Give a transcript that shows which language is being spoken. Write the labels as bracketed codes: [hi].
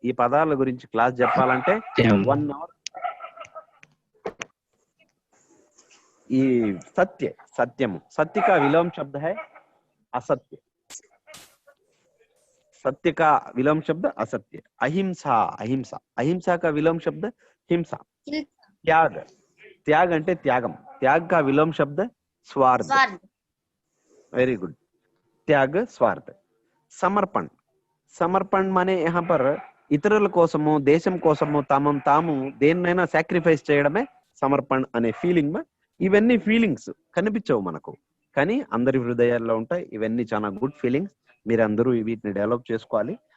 [te] ఈ పదాల గురించి క్లాస్ చెప్పాలంటే 1 అవర్. ఈ సత్యము, [hi] సత్య కా విలోమ శబ్ద హై असत्य, सत्य का विलोम शब्द असत्य. अहिंसा, अहिंसा का विलोम शब्द हिंसा. त्याग [te] అంటే త్యాగం, [hi] त्याग का विलोम शब्द स्वार्थ. [en] very good, [hi] त्याग स्वार्थ. समर्पण माने यहाँ पर [te] ఇతరుల కోసము, దేశం కోసము తాము దేన్నైనా సాక్రిఫైస్ చేయడమే సమర్పణ అనే ఫీలింగ్. ఇవన్నీ ఫీలింగ్స్ కనిపించవు మనకు, కానీ అందరి హృదయాల్లో ఉంటాయి. ఇవన్నీ చాలా గుడ్ ఫీలింగ్స్, మీరందరూ వీటిని డెవలప్ చేసుకోవాలి.